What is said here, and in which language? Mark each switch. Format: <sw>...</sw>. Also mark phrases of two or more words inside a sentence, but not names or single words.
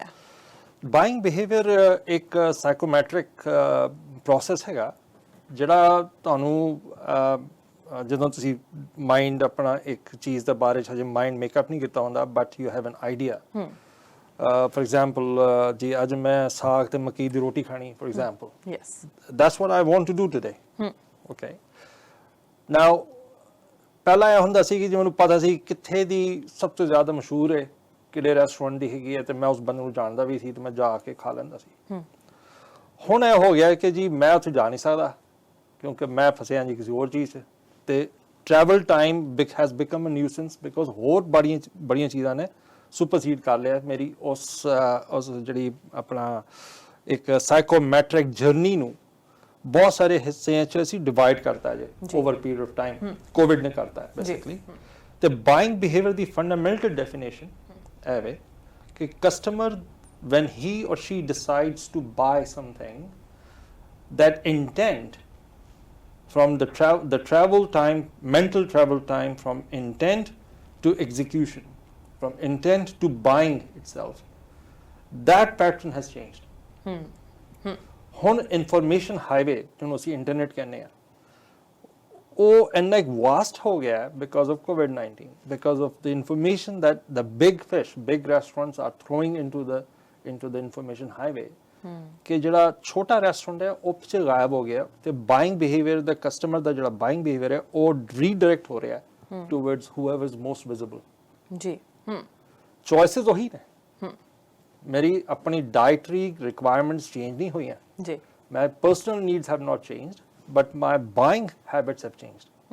<en>buying behavior</en> <pa>ਇੱਕ</pa> <en>psychometric process</en> <pa>ਹੈਗਾ ਜਿਹੜਾ ਤੁਹਾਨੂੰ ਜਦੋਂ ਤੁਸੀਂ ਮਾਈਂਡ ਆਪਣਾ ਇੱਕ ਚੀਜ਼ ਦੇ ਬਾਰੇ 'ਚ ਹਜੇ</pa> <en>mind makeup</en> <pa>ਨਹੀਂ ਕੀਤਾ ਹੁੰਦਾ,</pa> <en>but you have an idea. for example</en> <pa>जी ਅੱਜ ਮੈਂ ਸਾਗ ਤੇ ਮੱਕੀ ਦੀ ਰੋਟੀ ਖਾਣੀ,</pa> <en>for example</en> <pa>ਯੈਸ</pa> <en>that's what I want to do today. Okay, now</en> <pa>ਪਹਿਲਾਂ ਇਹ ਹੁੰਦਾ ਸੀ ਕਿ ਜੇ ਮੈਨੂੰ ਪਤਾ ਸੀ ਕਿੱਥੇ ਦੀ ਸਭ ਤੋਂ ਜ਼ਿਆਦਾ ਮਸ਼ਹੂਰ ਹੈ, ਕਿਹੜੇ ਰੈਸਟੋਰੈਂਟ ਦੀ ਹੈਗੀ ਹੈ, ਤੇ ਮੈਂ ਉਸ ਬੰਦੇ ਨੂੰ ਜਾਣਦਾ ਵੀ ਸੀ ਤੇ ਮੈਂ ਜਾ ਕੇ ਖਾ ਲੈਂਦਾ ਸੀ। ਹੁਣ ਇਹ ਹੋ ਗਿਆ ਕਿ ਜੀ ਮੈਂ ਉੱਥੇ ਜਾ ਨਹੀਂ ਸਕਦਾ ਕਿਉਂਕਿ ਮੈਂ ਫਸਿਆ ਜੀ ਕਿਸੇ ਹੋਰ ਚੀਜ਼ 'ਚ, ਤੇ</pa> <en>travel time has become a nuisance because</en> <pa>ਹੋਰ ਬੜੀਆਂ ਚੀਜ਼ਾਂ ਨੇ ਸੁਪਰਸੀਡ ਕਰ ਲਿਆ ਮੇਰੀ ਉਸ ਜਿਹੜੀ ਆਪਣਾ ਇੱਕ ਸਾਈਕੋਮੈਟ੍ਰਿਕ ਜਰਨੀ ਨੂੰ ਬਹੁਤ ਸਾਰੇ ਹਿੱਸਿਆਂ 'ਚ ਅਸੀਂ ਡਿਵਾਈਡ ਕਰਤਾ ਜੇ</pa> <en>over period of time.</en> <pa>ਕੋਵਿਡ ਨੇ ਕਰਤਾ ਹੈ ਬੇਸਿਕਲੀ। ਤੇ ਬਾਇੰਗ ਬਿਹੇਵੀਅਰ ਦੀ ਫੰਡਾਮੈਂਟਲ ਡੈਫੀਨੇਸ਼ਨ ਇਹ ਵੇ ਕਿ ਕਸਟਮਰ</pa> <en>when he or she decides to buy something, that intent from the travel time, mental travel time from intent to execution, from intent to buying itself, that pattern has changed. ਹੁਣ information highway</en> <pa>ਜਿਹਨੂੰ ਅਸੀਂ</pa> <en>internet</en> <pa>ਕਹਿੰਦੇ ਆ, ਉਹ ਇੰਨਾ ਇੱਕ</pa> <en>vast</en> <pa>ਹੋ ਗਿਆ</pa> <en>because of COVID-19, because of the information that the big fish, big restaurants are throwing into the information highway,</en> <pa>ਕਿ ਜਿਹੜਾ ਛੋਟਾ ਰੈਸਟੋਰੈਂਟ ਹੈ ਉਹ ਪਿੱਛੇ ਗਾਇਬ ਹੋ ਗਿਆ ਤੇ</pa> <en>buying behavior</en> <pa>ਦਾ ਕਸਟਮਰ ਦਾ ਜਿਹੜਾ</pa> <en>buying behavior</en> <pa>ਹੈ ਉਹ ਰੀਡਾਇਰੈਕਟ ਹੋ ਰਿਹਾ</pa> <en>towards whoever is most visible.</en> <pa>ਜੀ ਚੋਇਸਸ ਉਹੀ ਨੇ। ਮੇਰੀ ਆਪਣੀ</pa> <en>dietary requirements change</en> <pa>ਨਹੀਂ ਹੋਈਆਂ ਜੀ,</pa> <en>my personal needs have not changed but my buying habits have changed.</en>